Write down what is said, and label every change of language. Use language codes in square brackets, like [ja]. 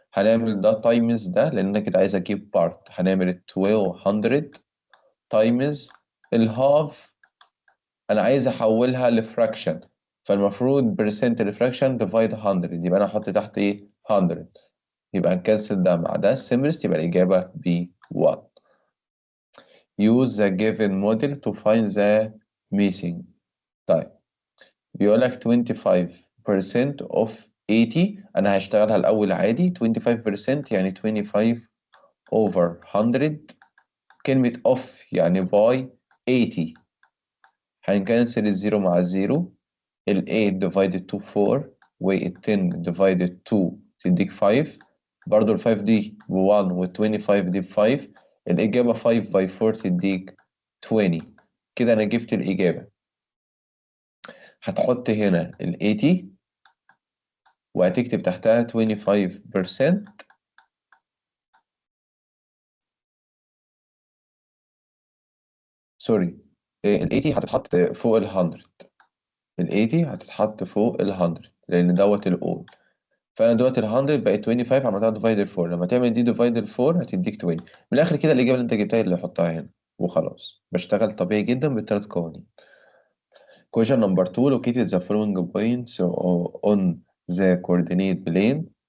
[ar] هنعمل ده تايمز ده لان انا كده عايز اجيب بارت. هنعمل 1200 تايمز الهاف. انا عايز احولها لفراكشن، فالمفروض برسنت الفراكشن ديفايد 100، يبقى انا احط تحت ايه 100. يبقى نكنسل ده مع ده simplest، يبقى الاجابه ب 1. [en] use the given model to find the missing. [ar] طيب بيقول لك [en] 25% of 80. [ar] انا هشتغلها الاول عادي. 25% يعني 25 over 100. كلمه off يعني by 80. هنكنسل الزيرو مع الزيرو. ال 8 [en] divided to 4 [ar] وال 10 [en] divided 2 [ar] تديك 5. برضو ال 5 دي ب 1 وال 25 دي ب 5. الإجابة 5 by 4 تديك 20. كده أنا جبت الإجابة. هتحط هنا ال 80 وهتكتب تحتها 25%. سوري، ال 80 هتتحط فوق ال 100. ال 80 هتتحط فوق ال 100 لأن دوت الأول. فانا دلوقتي ال 100 بقت 25 عملتها ديفايدد 4. لما تعمل دي ديفايدد 4 هتديك 20. من الاخر كده الاجابه اللي انت جبتها اللي حطها هنا وخلاص. بشتغل طبيعي جدا بالثلاث قوانين. [en] Question number 2 located the following points on the coordinate plane.